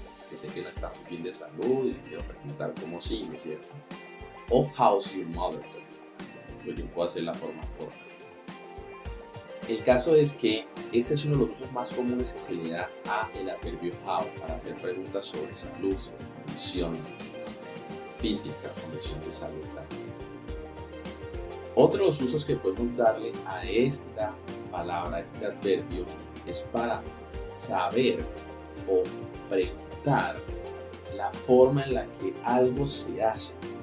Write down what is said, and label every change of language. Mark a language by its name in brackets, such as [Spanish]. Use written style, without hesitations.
[Spanish] Que sé que no está muy bien de salud y le quiero preguntar cómo sigue, ¿cierto? [English] O how's your mother doing? [Spanish] Pues yo puedo hacer la forma corta. El caso es que este es uno de los usos más comunes que se le da a el adverbio how para hacer preguntas sobre salud, sobre condición física, condición de salud también. Otro de los usos que podemos darle a esta palabra, a este adverbio, es para saber o preguntar la forma en la que algo se hace.